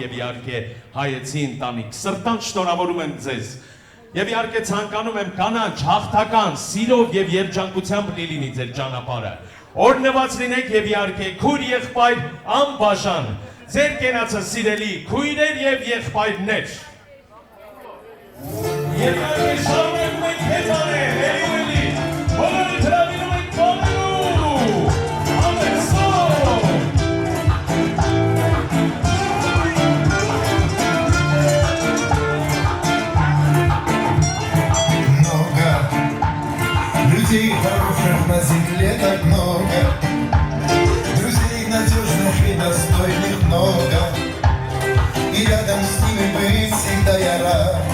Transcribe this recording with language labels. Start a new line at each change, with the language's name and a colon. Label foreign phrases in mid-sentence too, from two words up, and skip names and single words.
Armenian: եւ իհարկե հայեցի ընտանիք։ Սրտանց շնորհավորում եմ ձեզ։ Եվ իհարկե ցանկանում եմ կանաչ, հաղթական, սիրով եւ երջանկությամբ լինի ձեր ճանապարհը։ Օրհնված լինեք եւ իհարկե քույր եղբայր անբաժան։ Ձեր կենացը սիրելի քույրեր եւ եղբայրներ։ Եվ իհարկե շարունակում ենք հեծանել, էլի, բոլորը հրավիրում ենք բոլորու, ամենսով։
Russian: Много людей хороших на земле так много, друзей надежных и достойных много, и рядом с ними быть всегда я рад.